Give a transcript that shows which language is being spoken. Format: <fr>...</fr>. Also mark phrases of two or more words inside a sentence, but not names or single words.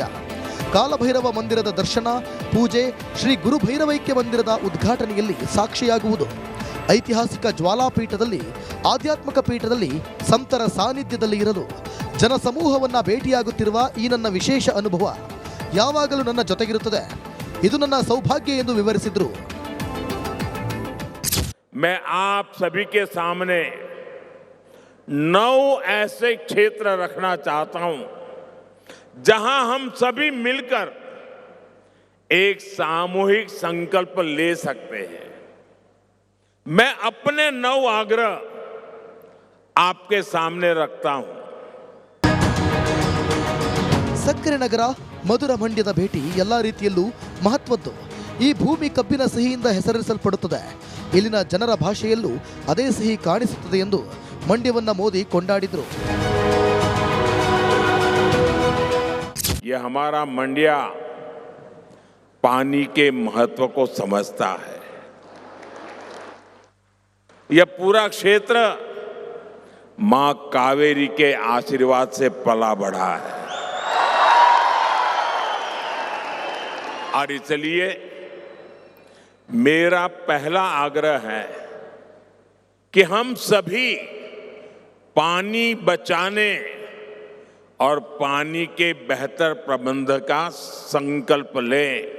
<kn>ಕಾಲಭೈರವ ಮಂದಿರದ ದರ್ಶನ, ಪೂಜೆ, ಶ್ರೀ ಗುರು ಭೈರವೈಕ್ಯ ಮಂದಿರದ ಉದ್ಘಾಟನೆಯಲ್ಲಿ ಸಾಕ್ಷಿಯಾಗುವುದು. ಐತಿಹಾಸಿಕ ಜ್ವಾಲಾಪೀಠದಲ್ಲಿ, ಆಧ್ಯಾತ್ಮಿಕ ಪೀಠದಲ್ಲಿ ಸಂತರ ಸಾನ್ನಿಧ್ಯದಲ್ಲಿ ಇರಲು, ಜನಸಮೂಹವನ್ನು ಭೇಟಿಯಾಗುತ್ತಿರುವ ಈ ನನ್ನ ವಿಶೇಷ ಅನುಭವ ಯಾವಾಗಲೂ ನನ್ನ ಜೊತೆಗಿರುತ್ತದೆ. ಇದು ನನ್ನ ಸೌಭಾಗ್ಯ ಎಂದು ವಿವರಿಸಿದರು.</kn> <hi>मैं आप सभी के सामने 9 ऐसे क्षेत्र रखना चाहता हूं जहां हम सभी मिलकर एक सामूहिक संकल्प ले सकते हैं. मैं अपने 9 आग्रह आपके सामने रखता हूं.</hi> <kn>ಸಕ್ಕರೆ ನಗರ ಮಧುರ ಮಂಡ್ಯದ ಭೇಟಿ ಎಲ್ಲ ರೀತಿಯಲ್ಲೂ ಮಹತ್ವದ್ದು. ಈ ಭೂಮಿ ಕಬ್ಬಿನ ಸಿಹಿಯಿಂದ ಹೆಸರಿಸಲ್ಪಡುತ್ತದೆ. ಇಲ್ಲಿನ ಜನರ ಭಾಷೆಯಲ್ಲೂ ಅದೇ ಸಿಹಿ ಕಾಣಿಸುತ್ತದೆ ಎಂದು ಮಂಡ್ಯವನ್ನ ಮೋದಿ ಕೊಂಡಾಡಿದರು.</kn> <hi>ये हमारा मंडिया पानी के महत्व को समझता है. यह पूरा क्षेत्र मां कावेरी के आशीर्वाद से पला बढ़ा है और इसलिए मेरा पहला आग्रह है कि हम सभी पानी बचाने और पानी के बेहतर प्रबंध का संकल्प लें.</hi>